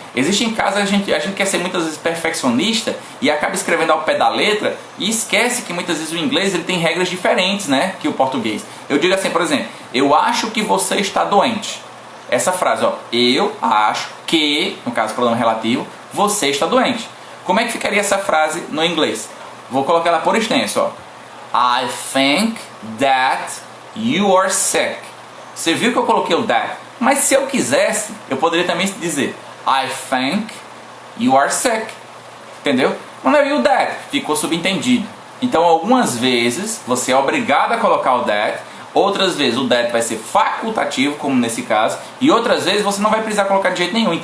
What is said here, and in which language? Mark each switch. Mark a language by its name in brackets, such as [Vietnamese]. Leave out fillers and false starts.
[Portuguese] Existem casos a gente quer ser muitas vezes perfeccionista e acaba escrevendo ao pé da letra e esquece que muitas vezes o inglês ele tem regras diferentes, né, que o português. Eu digo assim, por exemplo, eu acho que você está doente. Essa frase, ó, eu acho que, no caso pronome relativo, você está doente. Como é que ficaria essa frase no inglês? Vou colocar ela por extenso, ó. [English] I think that you are sick. [Portuguese] Você viu que eu coloquei o that? Mas se eu quisesse, eu poderia também dizer [English] I think you are sick. [Portuguese] Entendeu? Quando eu vi o that, ficou subentendido. Então, algumas vezes, você é obrigado a colocar o that. Outras vezes o that vai ser facultativo, como nesse caso, e outras vezes você não vai precisar colocar de jeito nenhum.